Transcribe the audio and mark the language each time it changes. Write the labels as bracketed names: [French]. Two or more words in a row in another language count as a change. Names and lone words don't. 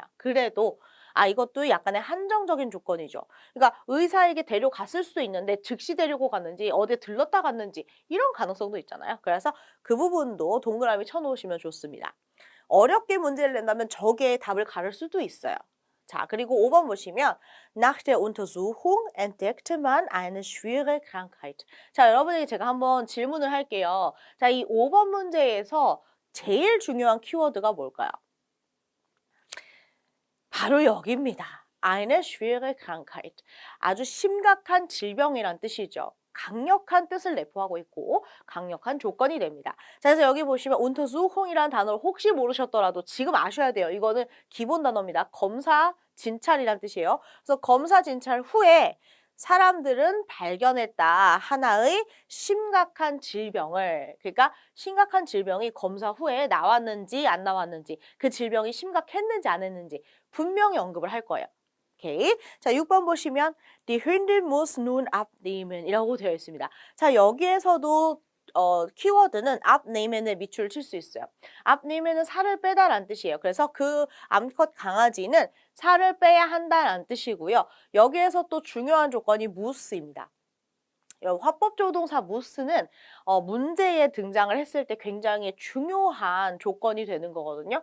[Korean] 그래도 이것도 약간의 한정적인 조건이죠. 그러니까 의사에게 데려갔을 수도 있는데 즉시 데리고 갔는지 어디에 들렀다 갔는지 이런 가능성도 있잖아요. 그래서 그 부분도 동그라미 쳐놓으시면 좋습니다. 어렵게 문제를 낸다면 저게 답을 가를 수도 있어요. 자, 그리고 5번 보시면 [German] Nach der Untersuchung entdeckte man eine schwere Krankheit. [Korean] 자, 여러분에게 제가 한번 질문을 할게요. 자, 이 5번 문제에서 제일 중요한 키워드가 뭘까요? 바로 여기입니다. [German] Eine schwere Krankheit. [Korean] 아주 심각한 질병이란 뜻이죠. 강력한 뜻을 내포하고 있고 강력한 조건이 됩니다. 자, 그래서 여기 보시면 Untersuchung이라는 단어를 혹시 모르셨더라도 지금 아셔야 돼요. 이거는 기본 단어입니다. 검사, 진찰이란 뜻이에요. 그래서 검사, 진찰 후에 사람들은 발견했다. 하나의 심각한 질병을, 그러니까 심각한 질병이 검사 후에 나왔는지 안 나왔는지, 그 질병이 심각했는지 안 했는지 분명히 언급을 할 거예요. 오케이. 자, 6번 보시면 [German] Die Hündin muss nun abnehmen [Korean] 이라고 되어 있습니다. 자, 여기에서도 키워드는 abnehmen의 밑줄을 칠 수 있어요. abnehmen은 살을 빼다라는 뜻이에요. 그래서 그 암컷 강아지는 살을 빼야 한다라는 뜻이고요. 여기에서 또 중요한 조건이 muss입니다. 화법조동사 muss는 문제에 등장을 했을 때 굉장히 중요한 조건이 되는 거거든요.